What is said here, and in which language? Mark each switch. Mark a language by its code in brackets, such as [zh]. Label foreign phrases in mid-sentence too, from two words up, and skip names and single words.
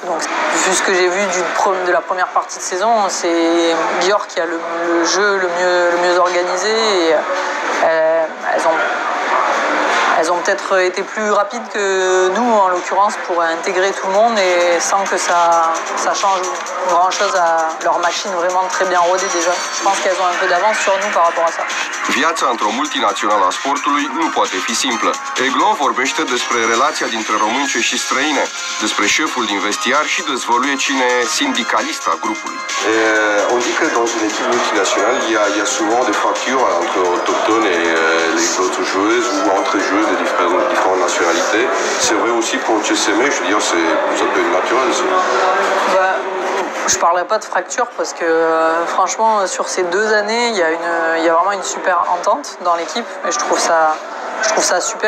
[fr] Donc, vu ce que j'ai vu de la première partie de saison, c'est Győr qui a le jeu le mieux organisé. Et, elles ont peut-être été plus rapides que nous, en l'occurrence, pour intégrer tout le monde et sans que ça change grand-chose à leur machine vraiment très bien rodée déjà. Je pense qu'elles ont un peu d'avance sur nous par rapport à ça. [ro] Viața într-o multinațională a sportului nu poate fi simplă. Eglo vorbește despre relația dintre românce și străine, despre șeful din vestiar și dezvăluie cine e sindicalista grupului. [fr] On dit que dans une équipe multinationale, il y a souvent des fractures entre autochtones et les autres joueuses ou entre joueuses de différentes nationalités. C'est vrai aussi pour CSM, je veux dire, ça peut être naturel. Je ne parlerai pas de fracture parce que franchement, sur ces 2 années, il y a vraiment une super entente dans l'équipe et je trouve ça super.